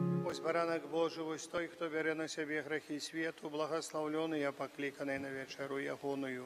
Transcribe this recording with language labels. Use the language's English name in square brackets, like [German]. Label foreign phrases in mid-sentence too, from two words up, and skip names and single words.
[Ukrainian] Ось баранок Божий, ось той, хто бере на себе грехи свету, благословлений, я покликаний на вечеру ягоную.